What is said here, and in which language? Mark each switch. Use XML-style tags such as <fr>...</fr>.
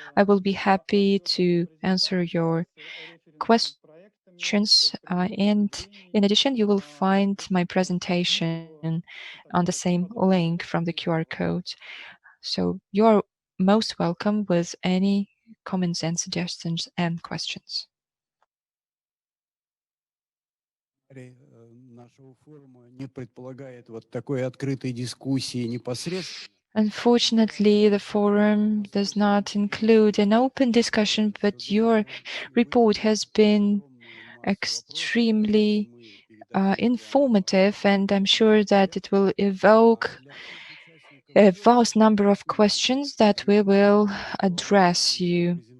<en>I will be happy to answer your questions. And in addition, you will find my presentation on the same link from the QR code. So you're most welcome with any comments and suggestions and questions.</en> <ru>Нашего форума не предполагает вот такой открытой дискуссии непосредственно.</ru> <en>Unfortunately, the forum does not include an open discussion, but your report has been extremely informative, and I'm sure that it will evoke a vast number of questions that we will address you.</en>